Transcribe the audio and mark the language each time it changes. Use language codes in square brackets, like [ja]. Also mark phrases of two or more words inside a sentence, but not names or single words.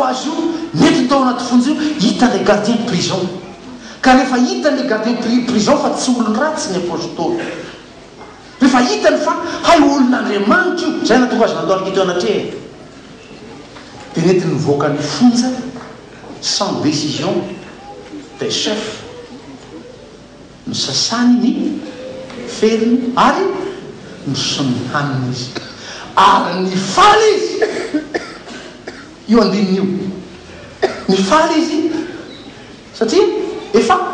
[mg] azy io nety tao anaty fonja io hitan' [fr] le gardien de prison [mg] ka rehefa hitan' [fr] le gardien [mg] prison fa tsy olony ratsy ny apôstôly rehefa hitany fa hay olon'Andriamanitra io zay natonga azy nandoaliky teo anatreha dia nety nivoaka ny fonja [fr] sans décision des chefs [mg] ny sasany ny feriny ary misony haniny izy ary ny faly izy io andininy io ny faly izy satria efa